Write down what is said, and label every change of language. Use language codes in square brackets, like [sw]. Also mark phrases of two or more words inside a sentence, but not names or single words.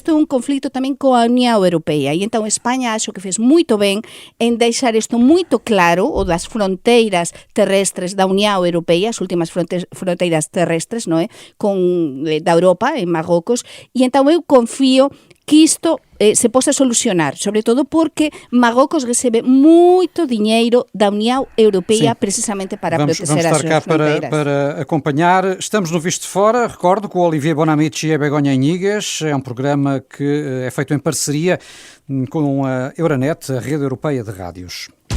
[gl] Isto é un conflito tamén coa Unión Europea e entón España acho que fez moito ben en deixar isto moito claro, o das fronteiras terrestres da Unión Europea, as últimas fronteiras terrestres, non é? Da Europa, en Marrocos, e entón eu confío que isto se possa solucionar, sobre todo porque Marrocos recebe moito dinheiro da União Europeia precisamente para proteger as suas fronteiras. [pt] Para acompanhar. Estamos no Visto de Fora, recordo, com o Olivier Bonamici e a Begonha Inigas. É um programa que é feito em parceria com a Euronet, a rede europeia de rádios.